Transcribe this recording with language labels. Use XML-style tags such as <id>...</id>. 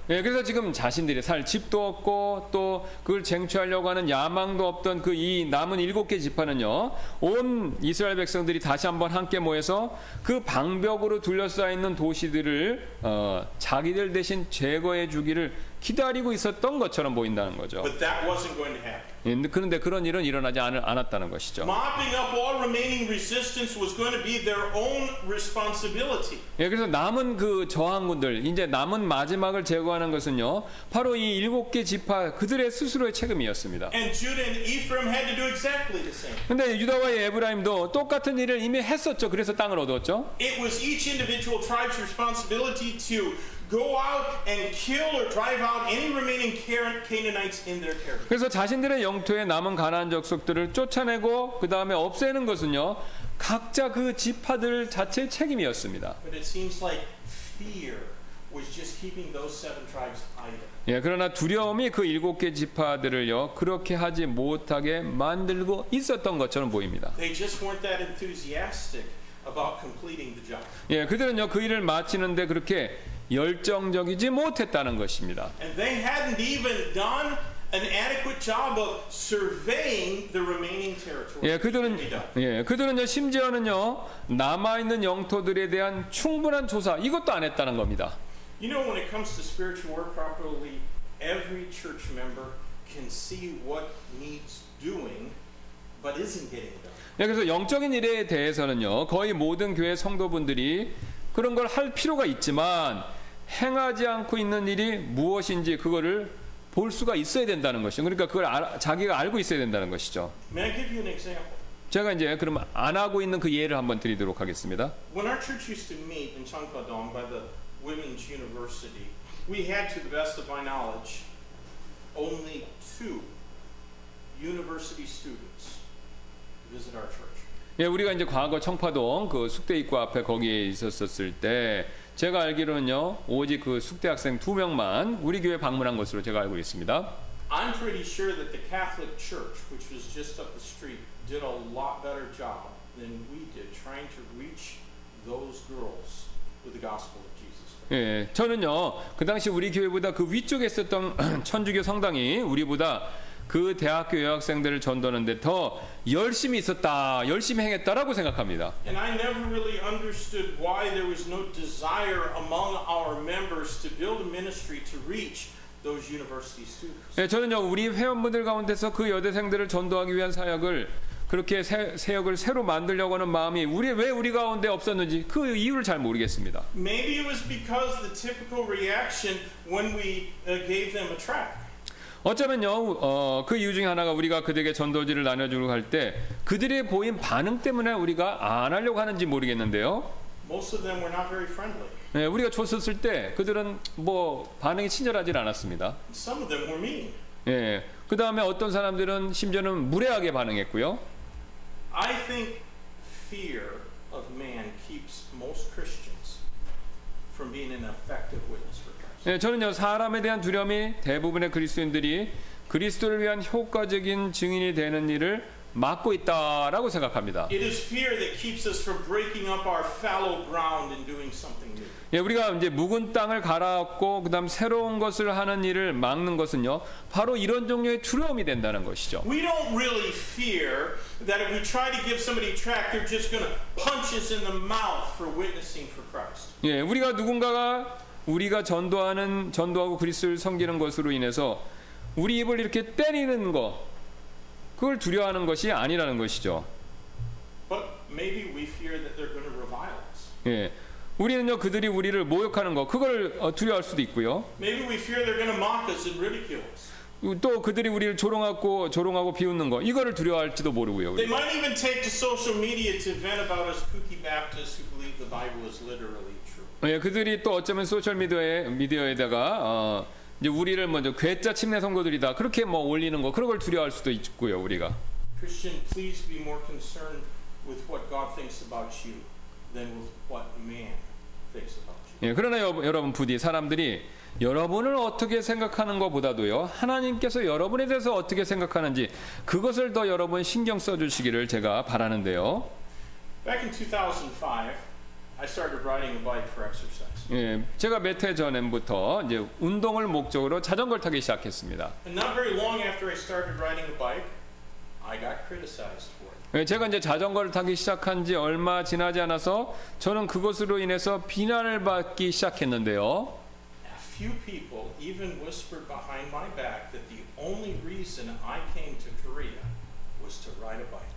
<ko>예, 그래서 지금 자신들이 살 집도 없고 또 그걸 쟁취하려고 하는 야망도 없던 그 이 남은 7개 지파는요, 온 이스라엘 백성들이 다시 한번 함께 모여서 그 방벽으로 둘러싸여 있는 도시들을 자기들 대신 제거해 주기를 기다리고 있었던 것처럼 보인다는 거죠.</ko> <en>But that wasn't going to happen.</en> <ko>예, 그런데 그런 일은 일어나지 않았다는 것이죠.</ko> <en>Mopping up all remaining resistance was going to be their own responsibility.</en> <ko>예, 그래서 남은 그 저항군들, 이제 남은 마지막을 제거하는 것은요, 바로 이 7개 지파 그들의 스스로의 책임이었습니다.</ko> <en>And Judah and Ephraim had to do exactly the same.</en> <ko>근데 유다와 에브라임도 똑같은 일을 이미 했었죠. 그래서 땅을 얻었죠.</ko> <en>It was each individual tribe's responsibility to go out and kill or drive out any remaining Canaanites in their territory.</en> <ko>그래서 자신들의 영토에 남은 가나안 족속들을 쫓아내고 그 다음에 없애는 것은요, 각자 그 지파들 자체의 책임이었습니다.</ko> <en>But it seems like fear was just keeping those 7 tribes idle.</en> <ko>예, 그러나 두려움이 그 7개 지파들을요, 그렇게 하지 못하게 만들고 있었던 것처럼 보입니다.</ko> <en>They just weren't that enthusiastic about completing the job.</en> <ko>예, 그들은요, 그 일을 마치는데 그렇게 열정적이지 못했다는 것입니다.</ko> <en>And they hadn't even done an adequate job of surveying the remaining territory.</en> <ko>그들은요, 심지어는요, 남아 있는 영토들에 대한 충분한 조사 이것도 안 했다는 겁니다.</ko> <en>You know, when it comes to spiritual work properly, every church member can see what needs doing, but isn't getting done.</en> <ko>예, 그래서 영적인 일에 대해서는요, 거의 모든 교회 성도분들이 그런 걸 할 필요가 있지만 행하지 않고 있는 일이 무엇인지 그거를 볼 수가 있어야 된다는 것이죠. 그러니까 그걸 자기가 알고 있어야 된다는 것이죠.</ko> <en>May I give you an example?</en> <ko>제가 이제 그럼 안 하고 있는 그 예를 한번 드리도록 하겠습니다.</ko> <en>When our church used to meet in Cheongpadong by the Women's University, we had, to the best of my knowledge, only 2 university students visit our church.</en> <ko>예, 우리가 이제 과거 청파동 그 숙대 입구 앞에 거기에 있었을 때 제가 알기로는요 오직 그 숙대 학생 2명만 우리 교회 방문한 것으로 제가 알고 있습니다.</ko> <en>I'm pretty sure that the Catholic Church, which was just up the street, did a lot better job than we did trying to reach those girls with the gospel of Jesus Christ.</en> <ko>예, 저는요 그 당시 우리 교회보다 그 위쪽에 있었던 천주교 성당이 우리보다 그 대학교 여학생들을 전도하는데 더 열심히 있었다, 열심히 행했다라고 생각합니다.</ko> <en>And I never really understood why there was no desire among our members to build a ministry to reach those university students.</en> <ko>예, 저는요 우리 회원분들 가운데서 그 여대생들을 전도하기 위한 사역을 그렇게 사역을 새로 만들려고 하는 마음이 왜 우리 가운데 없었는지 그 이유를 잘 모르겠습니다.</ko> <en>Maybe it was because the typical reaction when we gave them a tract.</en> <ko>어쩌면요, 그 이유 중에 하나가 우리가 그들에게 전도지를 나눠주려고 할 때 그들의 보인 반응 때문에 우리가 안 하려고 하는지 모르겠는데요.</ko> <en>Most of them were not very friendly.</en> <ko>네, 우리가 줬었을 때 그들은 뭐 반응이 친절하지 않았습니다.</ko> <en>Some of them were mean.</en> <ko>예, 그 다음에 어떤 사람들은 심지어는 무례하게 반응했고요.</ko> <en>I think fear of man keeps most Christians from being an effective witness for Christ.</en> <ko>네, 저는요 사람에 대한 두려움이 대부분의 그리스도인들이 그리스도를 위한 효과적인 증인이 되는 일을 막고 있다라고 생각합니다.</ko> <en>It is fear that keeps us from breaking up our fallow ground and doing something new.</en> <ko>예, 우리가 이제 묵은 땅을 갈아엎고 그다음 새로운 것을 하는 일을 막는 것은요 바로 이런 종류의 두려움이 된다는 것이죠.</ko> <en>We don't really fear that if we try to give somebody a tract, they're just going to punch us in the mouth for witnessing for Christ.</en> <ko>예, 우리가 누군가가 우리가 전도하고 그리스도를 섬기는 것으로 인해서 우리 입을 이렇게 때리는 거 그걸 두려워하는 것이 아니라는 것이죠.</ko> <en>But maybe we fear that they're going to revile us.</en> <ko>예, 우리는요 그들이 우리를 모욕하는 거 그걸 두려워할 수도 있고요.</ko> <en>Maybe we fear they're going to mock us and ridicule us.</en> <ko>또 그들이 우리를 조롱하고 비웃는 거 이거를 두려워할지도 모르고요.</ko> <en>They might even take to social media to vent about us kooky Baptists who believe the Bible is literally true.</en> <ko>예, 그들이 또 어쩌면 소셜 미디어에다가 이제 우리를 먼저 괴짜 침례 선거들이다 그렇게 뭐 올리는 거 그런 걸 두려워할 수도 있고요. 우리가</ko> <en>Christian, please be more concerned with what God thinks about you than with what man thinks about you.</en> <ko>예, 그러나 여러분 부디 사람들이 여러분을 어떻게 생각하는 것보다도요 하나님께서 여러분에 대해서 어떻게 생각하는지 그것을 더 여러분 신경 써주시기를 제가 바라는데요.</ko> <en>Back in 2005, I started riding a bike for exercise.</en> <ko>예, 제가 몇 해 전부터 이제 운동을 목적으로 자전거를 타기 시작했습니다.</ko> <en>And not very long after I started riding a bike, I got criticized for it.</en> <ko>예, 제가 이제 자전거를 타기 시작한 지 얼마 지나지 않아서 저는 그것으로 인해서 비난을 받기 시작했는데요.</ko> <en>A few people even whispered behind my back that the only reason I came to Korea was to ride a bike.</en>